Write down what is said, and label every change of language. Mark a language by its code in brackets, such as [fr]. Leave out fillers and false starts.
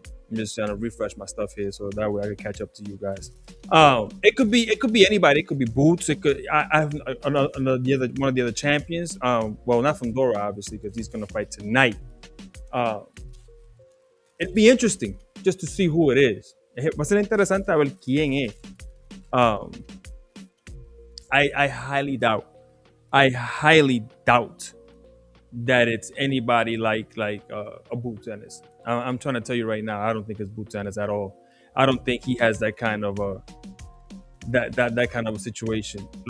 [en] I'm just trying to refresh my stuff here so that way I can catch up to you guys. It could be anybody. It could be Boots. It could. I have one of the other champions. Well, not from Dora obviously because he's gonna fight tonight. Uh, it'd be interesting just to see who it is. [es] Va a ser interesante a ver quién es. [en] Um, I highly doubt. I highly doubt that it's anybody like a Boots Ennis. I'm trying to tell you right now. I don't think it's Boots Ennis at all. I don't think he has that kind of a that kind of a situation.